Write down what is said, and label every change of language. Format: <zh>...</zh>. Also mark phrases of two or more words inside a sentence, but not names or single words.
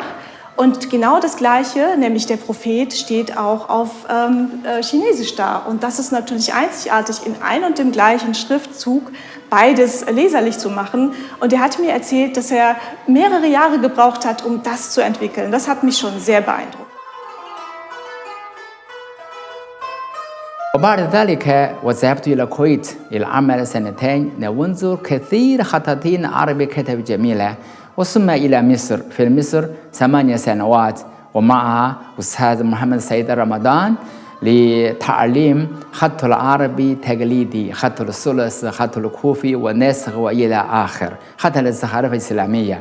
<de>Und genau das Gleiche, nämlich der Prophet, steht auch auf Chinesisch da. Und das ist natürlich einzigartig, in ein und dem gleichen Schriftzug beides leserlich zu machen. Und er hat mir erzählt, dass er mehrere Jahre gebraucht hat, um das zu entwickeln. Das hat mich schon sehr beeindruckt.</de> <ar>وبعد ذلك وذهبت إلى الكويت للعمل 2 ننظر كثير خطاطين عربي كتب جميلة، وثم إلى مصر. في مصر 8 سنوات، ومع أستاذ محمد سيد رمضان لتعليم خط العربي تقليدي، خط الثلث، خط الكوفي والنسخ وإلى آخر، خط الزخارف الإسلامية.</ar>